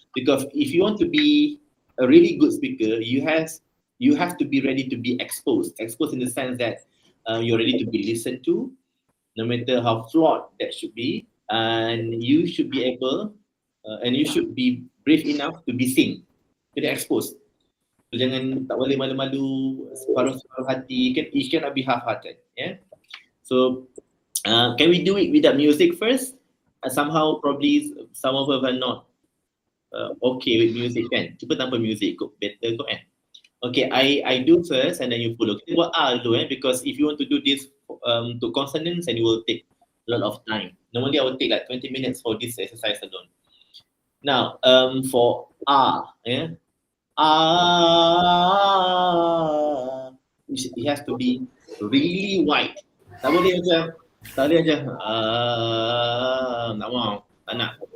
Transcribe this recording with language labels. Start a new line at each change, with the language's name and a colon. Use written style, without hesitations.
English: Because if you want to be a really good speaker, you have to be ready to be exposed. Exposed in the sense that you're ready to be listened to, no matter how flawed that should be, and you should be able and you should be brave enough to be seen.
Malay: Kena exposed. So, jangan tak boleh malu-malu, separuh-separuh hati.
English: It cannot be half-hearted. Yeah. So can we do it without music first? Somehow probably some of us are not okay with music kan.
Malay: Cuba tanpa music kot, better kot kan.
English: Okay, I do first and then you follow.
Malay: Kita buat A dulu
English: because if you want to do this to consonants, and it will take a lot of time. Normally I will take like 20 minutes for this exercise alone. Now for A, it has to be really wide.
Malay: Tak boleh macam tak mau, tak nak.